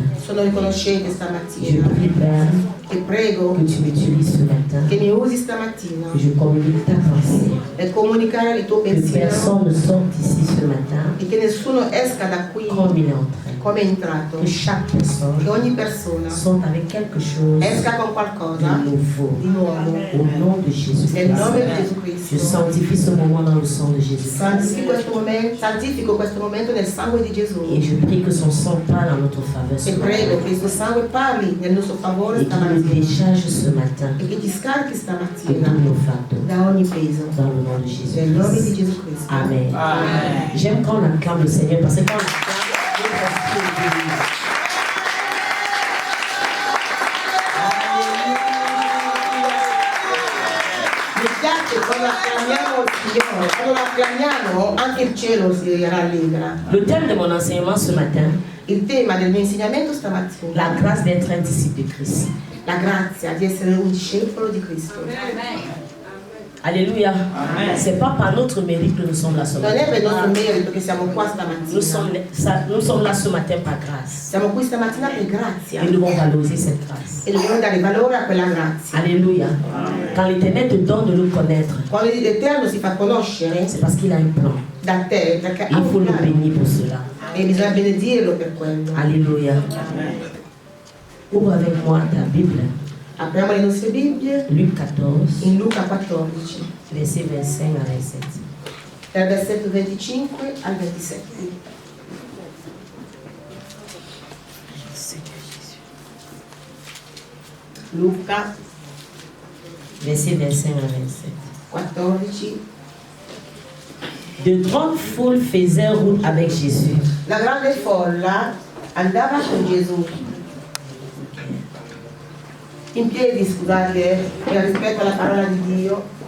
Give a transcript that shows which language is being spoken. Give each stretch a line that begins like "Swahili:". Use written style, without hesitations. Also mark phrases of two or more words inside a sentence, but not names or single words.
Italian: Sono riconoscente stamattina.
French: Je prie, Père,
Italian: e prego
French: que tu m'utilises ce matin.
Italian: Che mi usi stamattina.
French: Que je communique ta pensée.
Italian: E comunicare il tuo pensiero.
French: Que personne ne sorte ici ce matin.
Italian: E che nessuno esca da qui
French: comme il est entré.
Italian: Come è entrato.
French: Que chaque personne.
Italian: Che ogni persona
French: sorte avec quelque chose.
Italian: Esca con qualcosa.
French: De nouveau.
Italian: Di nuovo.
French: Au nom de Jésus.
Italian: Nel nome di Gesù Cristo.
French: Je sanctifie ce moment dans le sang de Jésus.
Italian: Santifico questo momento nel sangue di Gesù.
French: Et je prie que son sang parle en notre faveur.
Italian: E prego che il suo sangue parli nel nostro favore stamattina.
French: Et qu'il décharge ce matin.
Italian: E che ti scarichi stamattina.
French: De tous nos fardeaux.
Italian: Da ogni peso.
French: Dans le nom de Jésus.
Italian: Nel nome di Gesù Cristo.
French: Amen.
Italian: Amen.
French: J'aime quand on acclame le Seigneur parce que quand on acclame,
Italian: quando l'acclamiamo anche il cielo si rallegra.
French: Le thème de mon enseignement ce matin,
Italian: il tema del mio insegnamento stamattina,
French: la grâce d'être un disciple de Christ.
Italian: La grazia di essere un discepolo di Cristo.
French: Alléluia. C'est pas par notre mérite que nous sommes là ce matin.
Italian: Non è per nostro merito che siamo qua stamattina.
French: Nous sommes là ce matin par grâce.
Italian: Siamo qui stamattina per grazia.
French: Et nous devons valoriser cette grâce.
Italian: E dobbiamo dare valore a quella grazia.
French: Alléluia. Quand l'Éternel te donne de le connaître,
Italian: quando l'Eterno si fa conoscere,
French: c'est parce qu'il a un plan.
Italian: Da te, perché
French: il faut le bénir pour cela.
Italian: E bisogna benedirlo per quello.
French: Alléluia. Ouvre avec moi ta Bible.
Italian: Apriamo le nostre Bibbie.
French: Luc 14.
Italian: In Luca 14.
French: Verset 25 à 27.
Italian: Dal versetto 25 al 27. Luca.
French: Verset 25 à 27. 14. De grandes foules faisaient route avec Jésus.
Italian: La grande folla andava con Gesù. In piedi, scusate, rispetto alla parola di Dio.